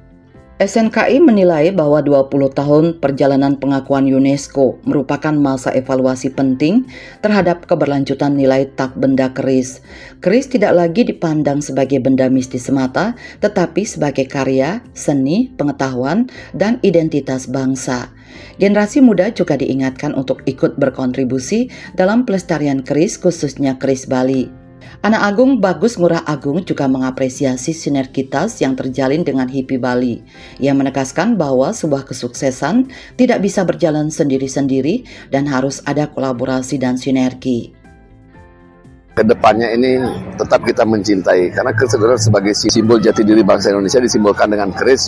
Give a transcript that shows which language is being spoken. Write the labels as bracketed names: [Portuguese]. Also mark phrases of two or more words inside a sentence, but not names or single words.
[Indonesian] SNKI menilai bahwa 20 tahun perjalanan pengakuan UNESCO merupakan masa evaluasi penting terhadap keberlanjutan nilai tak benda keris. Keris tidak lagi dipandang sebagai benda mistis semata, tetapi sebagai karya, seni, pengetahuan, dan identitas bangsa. Generasi muda juga diingatkan untuk ikut berkontribusi dalam pelestarian keris, khususnya keris Bali. Anak Agung Bagus Ngurah Agung juga mengapresiasi sinergitas yang terjalin dengan HIPI Bali. Ia menegaskan bahwa sebuah kesuksesan tidak bisa berjalan sendiri-sendiri dan harus ada kolaborasi dan sinergi. Kedepannya ini tetap kita mencintai, karena keris adalah sebagai simbol jati diri bangsa Indonesia, disimbolkan dengan keris.